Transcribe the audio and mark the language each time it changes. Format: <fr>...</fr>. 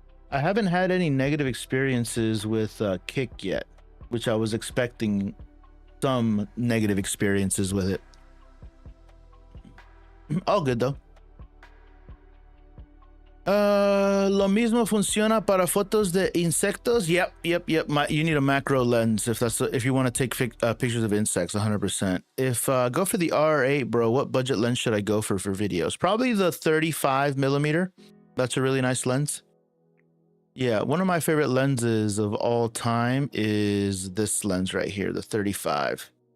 <en>I haven't had any negative experiences with Kick yet, which I was expecting some negative experiences with it. All good though.</en> <es>Lo mismo funciona para fotos de insectos.</es> <en>Yep. You need a macro lens if you want to take pictures of insects. 100%. If go for the R8, bro. What budget lens should I go for videos? Probably the 35 millimeter. That's a really nice lens. Yeah, one of my favorite lenses of all time is this lens right here, the 35.</en>